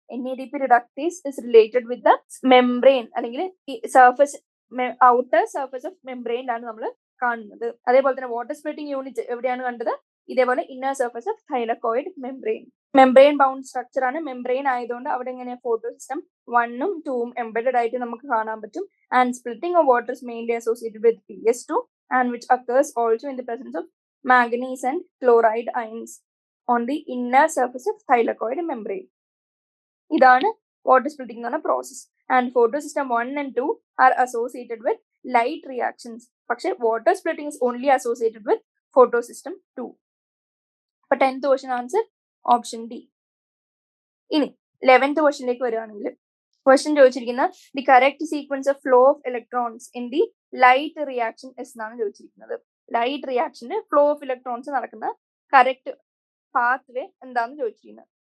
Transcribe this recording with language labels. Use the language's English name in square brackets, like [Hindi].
[English] NADP reductase is related with the membrane [Malayalam] അല്ലെങ്കിൽ surface outer surface of മെംബ്രെയിനിലാണ് നമ്മൾ കാണുന്നത്. അതേപോലെ തന്നെ വാട്ടർ സ്പ്ലിറ്റിംഗ് യൂണിറ്റ് എവിടെയാണ് കണ്ടത്? ഇതേപോലെ inner surface of thylakoid membrane bound structure ആണ്. മെംബ്രെയിൻ ആയതുകൊണ്ട് അവിടെ എങ്ങനെ ഫോട്ടോസിസ്റ്റം 1 2 എംബെഡഡ് ആയിട്ട് നമുക്ക് കാണാൻ പറ്റും. [English] And splitting of water is mainly associated with PS2 and which occurs also in the presence of manganese and chloride ions on the inner surface of thylakoid membrane. [Malayalam] ഇതാണ് water splitting എന്ന് പറഞ്ഞ process. [English] And photosystem 1 and 2 are associated with light reactions. [Malayalam] പക്ഷെ [English] Water splitting is only associated with photosystem 2. [Malayalam] അപ്പൊ 10th question answer option D. ഇനി 11th ക്വസ്റ്റ്യനിലേക്ക് വരികയാണെങ്കിൽ question ചോദിച്ചിരിക്കുന്ന [English] the correct sequence of flow of electrons in the light reaction [Malayalam] എന്നാണ് ചോദിച്ചിരിക്കുന്നത്. Light റിയാക്ഷന് flow of electrons നടക്കുന്ന correct path വേ എന്താണെന്ന് ചോദിച്ചിരിക്കുന്നത്.